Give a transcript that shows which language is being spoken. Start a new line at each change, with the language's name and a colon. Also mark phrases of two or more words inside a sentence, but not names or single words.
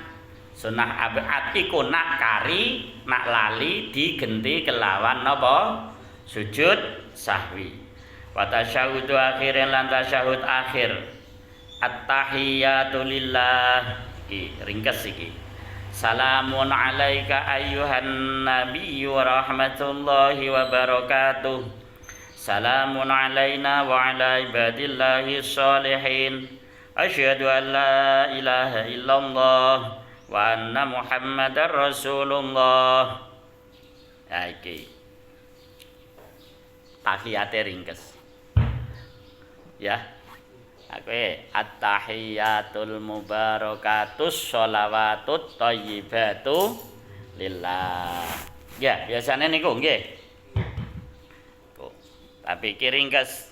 Javanese: Sunnah abad iku nak kari, nak lali digenti kelawan napa? Sujud sahwi.
Arabic: وتشهد آخر
Javanese: lan tasyahud akhir.
Arabic: التحيات لله.
Javanese: Ringkes iki.
Arabic: سلام عليك أيها النبي ورحمة الله وبركاته. سلام علينا وعلى عباد الله الصالحين. أشهد أن لا إله إلا الله وأن محمدا رسول الله.
Javanese: Ya iki. Tahiyate ringkes. Ya.
Arabic: Oke, التحيات المباركات الصلوات الطيبات لله.
Javanese: Ya, biasane niku nggih. Tapi iki ringkes.